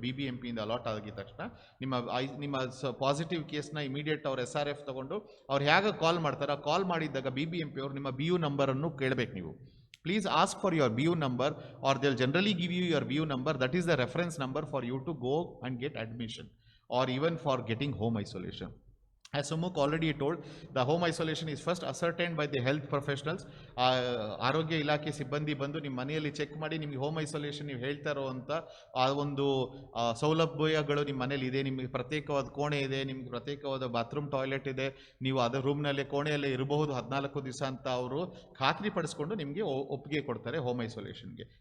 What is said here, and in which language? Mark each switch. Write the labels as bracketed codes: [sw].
[kn] BBMPಯಿಂದ allot ಆಗಿದ ತಕ್ಷಣ ನಿಮ್ಮ ಪಾಸಿಟಿವ್ ಕೇಸ್ನ ಇಮಿಡಿಯೇಟ್ ಅವ್ರು SRF ತೊಗೊಂಡು ಅವ್ರು ಹೇಗೆ ಕಾಲ್ ಮಾಡ್ತಾರೆ, ಆ ಕಾಲ್ ಮಾಡಿದ್ದಾಗ BBMP ಅವರು ನಿಮ್ಮ BU ನಂಬರನ್ನು ಕೇಳಬೇಕು. ನೀವು [en] Please ask for your BU number or they will generally give you your BU number. That is the reference number for you to go and get admission or even for getting home isolation. As Sumukh already told, the home isolation is first ascertained by the health professionals. [kn] ಆರೋಗ್ಯ ಇಲಾಖೆ ಸಿಬ್ಬಂದಿ ಬಂದು ನಿಮ್ಮ ಮನೆಯಲ್ಲಿ check ಮಾಡಿ ನಿಮಗೆ home isolation ನೀವು ಹೇಳ್ತಾ ಇರೋವಂಥ ಆ ಒಂದು ಸೌಲಭ್ಯಗಳು ನಿಮ್ಮ ಮನೇಲಿ ಇದೆ, ನಿಮಗೆ ಪ್ರತ್ಯೇಕವಾದ ಕೋಣೆ ಇದೆ, ನಿಮ್ಗೆ ಪ್ರತ್ಯೇಕವಾದ ಬಾತ್ರೂಮ್ ಟಾಯ್ಲೆಟ್ ಇದೆ, ನೀವು ಅದರ ರೂಮ್ನಲ್ಲೇ ಕೋಣೆಯಲ್ಲೇ ಇರಬಹುದು 14 ದಿವಸ ಅಂತ ಅವರು ಖಾತ್ರಿಪಡಿಸ್ಕೊಂಡು ನಿಮಗೆ ಒಪ್ಪಿಗೆ ಕೊಡ್ತಾರೆ ಹೋಮ್ ಐಸೋಲೇಷನ್ಗೆ.